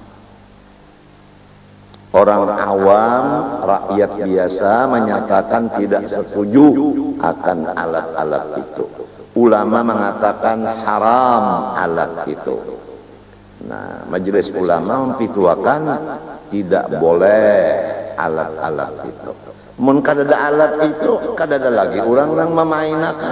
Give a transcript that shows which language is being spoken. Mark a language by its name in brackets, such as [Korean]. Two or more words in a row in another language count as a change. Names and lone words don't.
[Indonesian] Orang awam, rakyat biasa menyatakan tidak setuju akan alat-alat itu. Ulama mengatakan haram alat itu. Nah, majelis ulama mempituakan tidak boleh alat-alat itu. [Banjar] Mun kada ada alat itu, kada ada lagi orang nang memainakan.